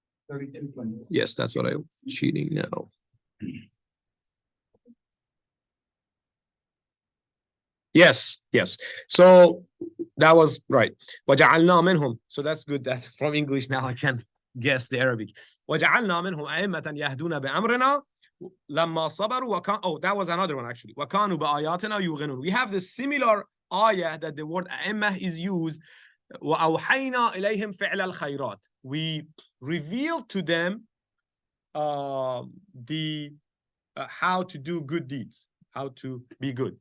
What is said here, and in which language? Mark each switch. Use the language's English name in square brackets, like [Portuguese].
[English] 32 points. Yes, that's what I'm cheating now. Yes, yes. So that was right. [Arabic] وَجَعَلْنَا مِنْهُمْ. [English] So that's good that from English now I can guess the Arabic. [Arabic] وَجَعَلْنَا مِنْهُمْ أَئِمَّةً يَهْدُونَ بِأَمْرِنَا لَمَّا صَبَرُوا [English] Oh, that was another one actually. [Arabic] وَكَانُوا بِآيَاتِنَا يُوقِنُونَ. [English] We have the similar ayah that the word أئمة is used. [Arabic] وَأَوْحَيْنَا إِلَيْهِمْ فِعْلَ الْخَيْرَاتِ. [English] We revealed to them the how to do good deeds, how to be good.